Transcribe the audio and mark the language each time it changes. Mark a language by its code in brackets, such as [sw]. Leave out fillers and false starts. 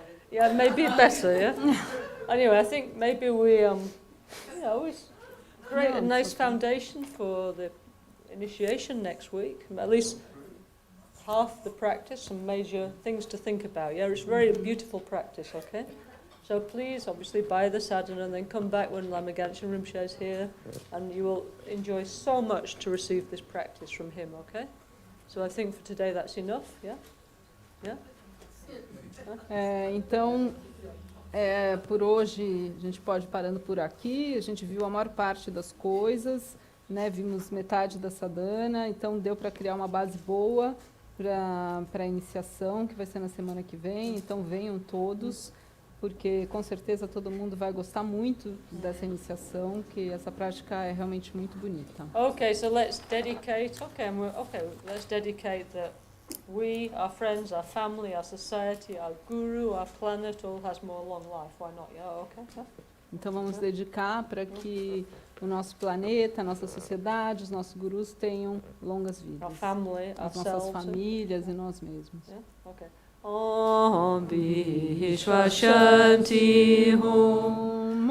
[en] Yeah, maybe better, yeah? Anyway, I think maybe we, it's great, a nice foundation for the initiation next week, at least half the practice, some major things to think about. Yeah, it's very beautiful practice, okay? So please, obviously, buy the sadhana and then come back when Lama Gangchen Rinpoche is here, and you will enjoy so much to receive this practice from him, okay? So I think for today that's enough, yeah? Yeah? [pt] Então, por hoje, a gente pode ir parando por aqui. A gente viu a maior parte das coisas, né? Vimos metade da sadhana, então deu para criar uma base boa para a iniciação, que vai ser na semana que vem. Então venham todos, porque com certeza todo mundo vai gostar muito dessa iniciação, que essa prática é realmente muito bonita. [en] Okay, so let's dedicate, let's dedicate that we, our friends, our family, our society, our guru, our planet all has more long life. Why not? Yeah, okay. Yeah. [pt] Então vamos dedicar para que o nosso planeta, a nossa sociedade, os nossos gurus tenham longas vidas. [en] Our family, [pt] as nossas famílias e nós mesmos. [en] Yeah? Okay. Om Vishwa Shanti Hum.